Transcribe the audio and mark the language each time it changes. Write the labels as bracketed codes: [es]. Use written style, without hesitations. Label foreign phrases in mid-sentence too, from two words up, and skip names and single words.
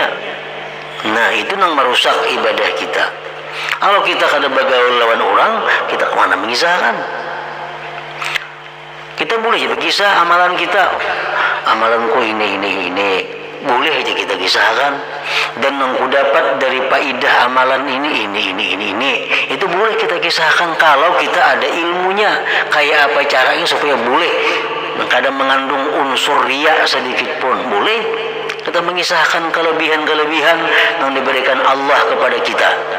[bjn] Nah itu nang merusak ibadah kita. Kalau kita kada bergaul lawan orang, kita kemana mengisahkan? Kita boleh berkisah amalan kita, amalanku ini boleh aja kita kisahkan, dan yang ku dapat dari faidah amalan ini itu boleh kita kisahkan kalau kita ada ilmunya. Kayak apa caranya supaya boleh kadang mengandung unsur riya sedikit pun boleh kita mengisahkan kelebihan-kelebihan yang diberikan Allah kepada kita.